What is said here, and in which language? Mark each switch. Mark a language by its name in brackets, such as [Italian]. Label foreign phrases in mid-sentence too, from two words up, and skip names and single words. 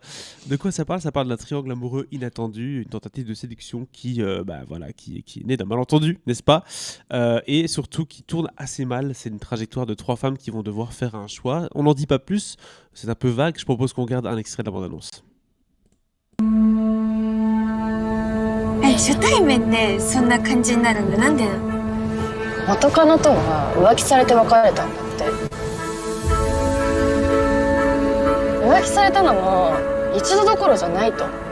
[French] De quoi ça parle? Ça parle d'un triangle amoureux inattendu, une tentative de séduction qui est née d'un malentendu, n'est-ce pas? Et surtout qui tourne assez mal. C'est une trajectoire de 3 femmes qui vont devoir faire un choix. On n'en dit pas plus, c'est un peu vague. Je propose qu'on regarde un extrait de la bande-annonce. [Japanese] 初対面でそんな感じになるんだ。なんでなの？元カノとは浮気されて別れたんだって。浮気されたのも一度どころじゃないと。